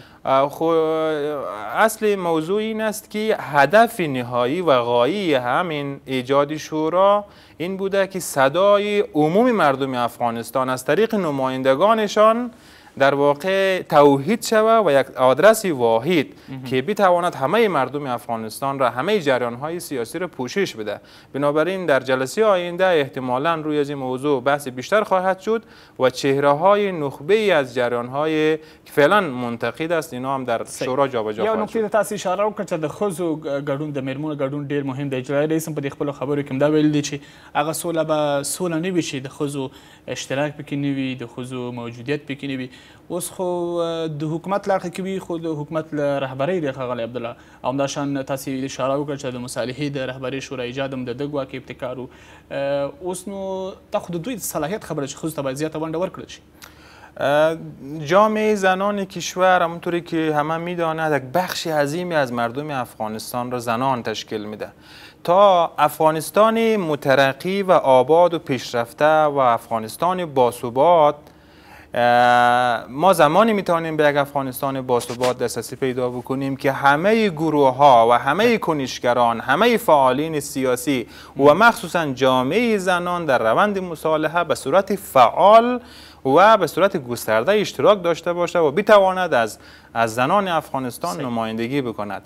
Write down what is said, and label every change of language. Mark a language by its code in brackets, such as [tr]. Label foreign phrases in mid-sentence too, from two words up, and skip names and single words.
[fa] اصل موضوع این است که هدف نهایی و غایی همین ایجاد شورا این بوده که صدای عموم مردم افغانستان از طریق نمایندگانشان در واقع توحید شود و یک آدرس واحد که بتواند همه مردم افغانستان را، همه جریان‌های سیاسی را پوشش بده. بنابراین در جلسه آینده احتمالاً روی از این موضوع بحث بیشتر خواهد شد و چهره‌های نخبه‌ای از جریان‌های که فعلا منتقد است اینا هم در شورا جابجا خواهد شد. [ps] یو نکته تاسو اشاره وکړه چې د ښځو ګډون د میرمنو ګډون ډیر مهم دی. اجرایي رئیس هم په دې خپلو خبرو کې دا ویل دي چې هغه سوله به سوله نه وي چې د ښځو اشتراک پکې نه وي، د ښځو موجودیت پکې نه وي. اوس خو د حکومت لارښه کوي خو د حکومت له رهبرۍ د ښاغلی عبدالله همداشان تاسې اشاره وکړه چې د مصالحې د رهبرۍ شورا ایجاد هم د ده ګواکې ابتکار و اوس نو دا خو د دوی صلاحیت خبره چې ښځو ته باید زیاته ونډه ورکړل شي. [fa] جامعه زنان کشور همونطوری که همه میداند یک بخش عظیمی از مردم افغانستان را زنان تشکیل میده. تا افغانستان مترقی و آباد و پیشرفته و افغانستان باثبات، ما زمانی میتونیم به یک افغانستان باثبات دسترسی پیدا بکنیم که همه گروه ها و همه کنشگران، همه فعالین سیاسی و مخصوصا جامعه زنان در روند مصالحه به صورت فعال و به صورت گسترده اشتراک داشته باشه و بتواند از زنان افغانستان نمایندگی بکند.